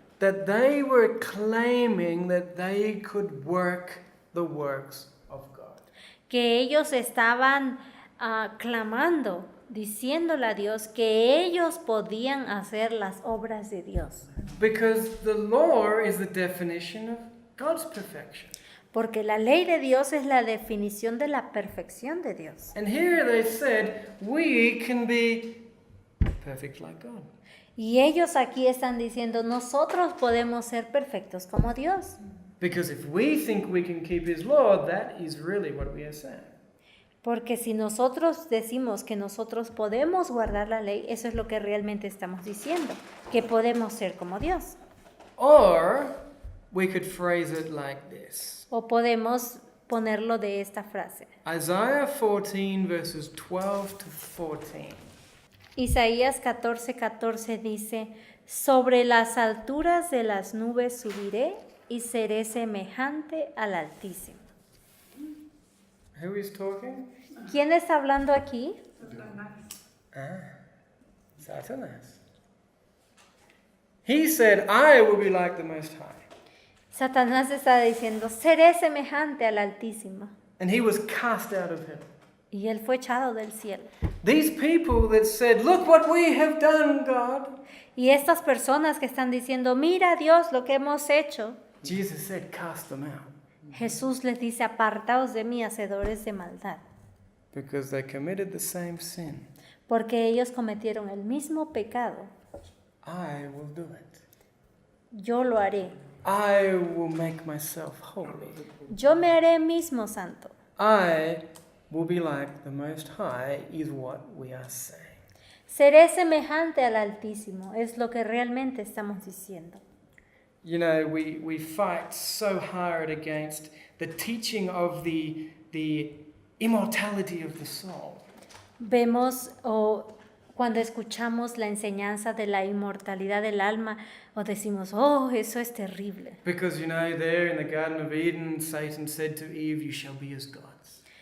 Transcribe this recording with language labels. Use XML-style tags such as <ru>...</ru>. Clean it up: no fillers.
<en>that they were claiming that they could work the works of God.</en> <es>Que ellos estaban clamando, diciéndole a Dios que ellos podían hacer las obras de Dios.</es> <en>Because the law is the definition of God's perfection.</en> <es>Porque la ley de Dios es la definición de la perfección de Dios.</es> <en>And here they said, we can be perfect like God.</en> <es>Y ellos aquí están diciendo, nosotros podemos ser perfectos como Dios.</es> <en>Because if we think we can keep His law, that is really what we are saying.</en> <es>Porque si nosotros decimos que nosotros podemos guardar la ley, eso es lo que realmente estamos diciendo, que podemos ser como Dios.</es> <en>Or we could phrase it like this.</en> <es>O podemos ponerlo de esta frase.</es> <en>Isaiah 14 verses 12 to 14.</en> <es>Isaías 14:14 dice, sobre las alturas de las nubes subiré y seré semejante al Altísimo.</es> <en>Who is talking?</en> <es>¿Quién está hablando aquí? Satanas.</es> <en>He said, I will be like the Most High.</en> <es>Satanás está diciendo, seré semejante al Altísimo.</es> <en>And he was cast out of heaven.</en> <es>Y él fue echado del cielo.</es> <en>These people that said, look what we have done, God.</en> <es>Y estas personas que están diciendo, mira Dios lo que hemos hecho.</es> <en>Jesus said, cast them out.</en> <es>Jesús les dice, apartaos de mí, hacedores de maldad.</es> <en>Because they committed the same sin.</en> <es>Porque ellos cometieron el mismo pecado.</es> <en>I will do it.</en> <es>Yo lo haré.</es> <en>I will make myself holy.</en> <es>Yo me haré mismo santo.</es> <en>I will be like the Most High is what we are saying.</en> <es>Seré semejante al Altísimo, es lo que realmente estamos diciendo.</es> <en>You know, we fight so hard against the teaching of the immortality of the soul.</en> <es>Vemos cuando escuchamos la enseñanza de la inmortalidad del alma, o decimos, oh, eso es terrible.</es> <en>Because, you know, there in the Garden of Eden, Satan said to Eve, you shall be as gods.</en>